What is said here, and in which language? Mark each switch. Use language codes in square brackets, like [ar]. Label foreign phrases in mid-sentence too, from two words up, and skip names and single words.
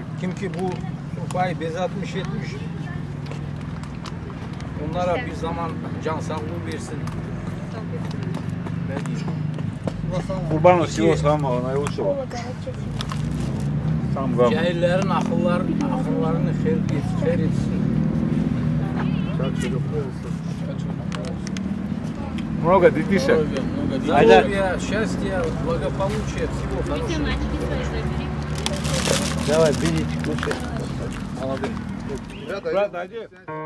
[tr] Kim ki bu Sufa'yı bezatmış etmiş. Onlara bir zaman can sağlığı versin. Kurban olsun ama ona yoksa. Cahillerin akıllarını hayır etsin. [ru] Много детишек. Здоровья, счастья, благополучия, всего хорошего. Давай, берите, кушай. Молодец.